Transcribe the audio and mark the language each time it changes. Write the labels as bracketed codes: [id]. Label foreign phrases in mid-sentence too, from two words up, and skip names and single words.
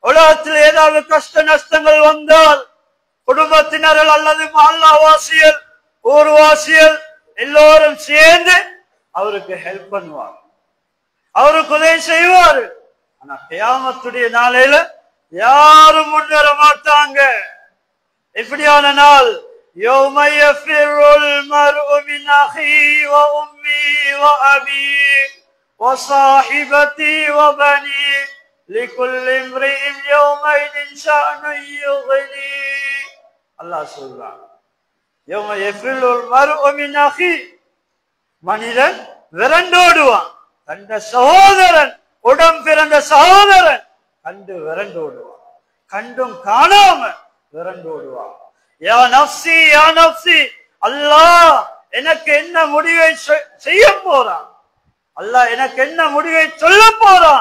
[ta] உலகத்தில் ஏதாவது கஷ்ட நஷ்டங்கள் வந்தால் குடும்பத்தினர்கள் அல்லது மஹல்லாவாசிகள் ஊர்வாசிகள் எல்லோரும் சேர்ந்து அவருக்கு ஹெல்ப் பண்ணுவார், அவருக்கு உதவி செய்வார். ஆனா கியாமத்துடைய நாளையில யாரும் முன்னேற மாட்டாங்க. இப்படியான நாள் [ar] يوم يفر المرء من أخيه وأمه وأبيه وصاحبته وبنيه لكل امرئ يومئذ شأن يغنيه. [ta] அல்லாஹ் சொல்றான், [ar] يوم يفر المرء من أخيه, [ta] மனிதன் விரண்டோடுவான். கண்ட சகோதரன், உடம் பிறந்த சகோதரன் கண்டு விரண்டோடுவான், கண்டும் காணாம விரண்டோடுவான். [ar] يا نفسي يا نفسي, [ta] அல்லாஹ் எனக்கு என்ன முடிவை செய்ய போறான், அல்லாஹ் எனக்கு என்ன முடிவை சொல்ல போறான்.